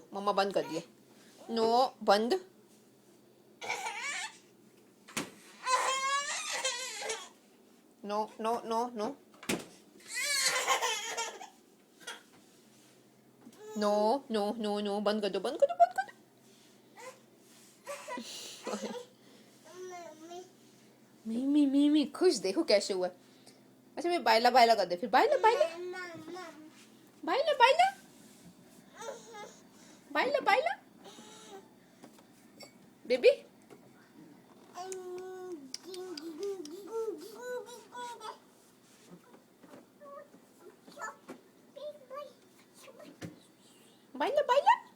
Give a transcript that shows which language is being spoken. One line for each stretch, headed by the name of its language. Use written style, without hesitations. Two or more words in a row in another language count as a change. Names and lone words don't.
Hindi: मम्मा बंद कर दिया। नो, बंद।
English: no no no no no no no no,
Hindi: बंद कर दो, बंद कर दो, बंद कर दो। मिमी मिमी खुश, देखो कैसे हुआ। अच्छा, मैं बायला बायला कर दे, फिर बायला बायला बायला बायला बायला बायला। बेबी, बायला बायला।